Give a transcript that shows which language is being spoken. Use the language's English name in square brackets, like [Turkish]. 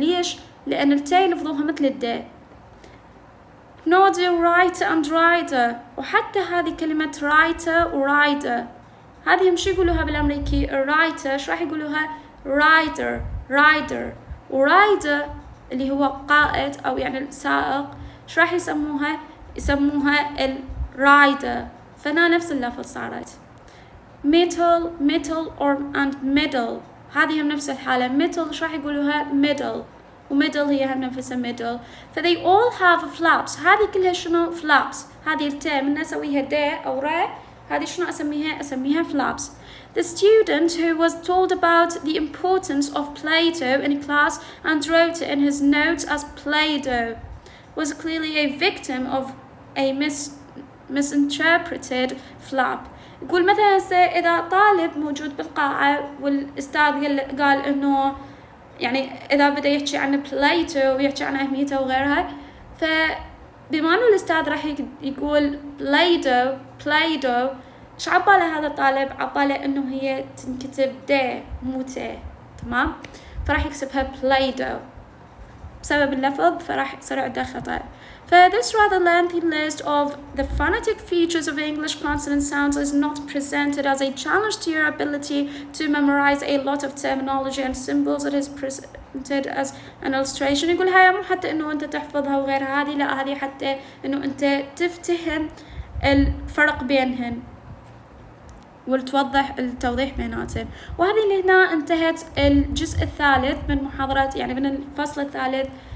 [Arabic] ليش؟ لأن التي لفظوها مثل الدي. [English] nor do writer and rider، [Arabic] وحتى هذه كلمة writer و rider هذه هم شو يقولوها بالأمريكي؟ writer شو راح يقولوها؟ rider و rider اللي هو قائد أو يعني السائق شو راح يسموها؟ يسموها الرايدر. فهنا نفس اللفظ صارت. middle and middle هذه هم نفس الحالة. middle شو راح يقولوها؟ middle، وmiddle هي هم نفسها middle. ف [English] they all have flaps، [Arabic] هذه كلها شنو؟ flaps. هذه التاء من اسويها د او ر، هذه شنو اسميها؟ اسميها flaps. [English] The student who was told about the importance of Play-Doh in class and wrote in his notes as Play-Doh was clearly a victim of a misinterpreted flap. [Arabic] يقول مثلا هسه إذا طالب موجود بالقاعة والأستاذ قال إنه يعني إذا بدأ يحكي عن Play-Doh ويحكي عن أهميته وغيرها، فبما إنه الأستاذ راح يقول Play-Doh إيش عباله هذا الطالب؟ عباله إنه هي تنكتب د مو ت، تمام؟ فراح يكتبها Play-Doh بسبب اللفظ، فراح يصير عنده خطأ. [English] This rather lengthy list of the phonetic features of English consonant sounds is not presented as a challenge to your ability to memorize a lot of terminology and symbols. It is presented as an illustration. [Arabic] يقول هاي مو حتى إنه أنت تحفظها وغير هذه، لا هذه حتى إنه أنت تفتهم الفرق بينهن وتوضح التوضيح بيناتهم. وهذه اللي هنا انتهت الجزء الثالث من محاضرة، يعني من الفصل الثالث.